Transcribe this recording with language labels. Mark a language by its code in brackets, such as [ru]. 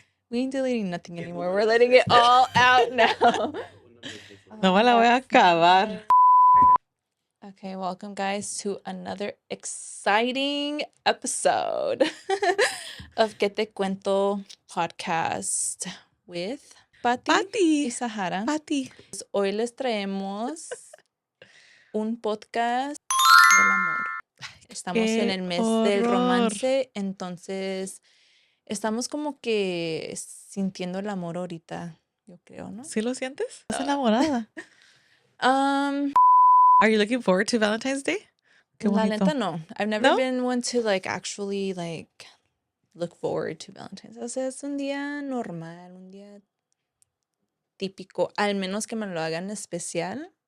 [en] We ain't deleting nothing anymore. We're letting it all out now. [es] No me la voy a acabar. [en] Okay, welcome guys to another exciting episode of Que Te Cuento podcast with Pati y Sahara. Pati. [es] Hoy les traemos un podcast del amor. Estamos en el mes del romance, entonces estamos como que sintiendo el amor ahorita, yo creo, ¿no? ¿Sí lo sientes? ¿Estás enamorada? [en] Are you looking forward to Valentine's Day? [es] Qué bonito. La neta, no. [en] I've never been one to actually look forward to Valentine's. [es] O sea, es un día normal, un día típico, al menos que me lo hagan especial.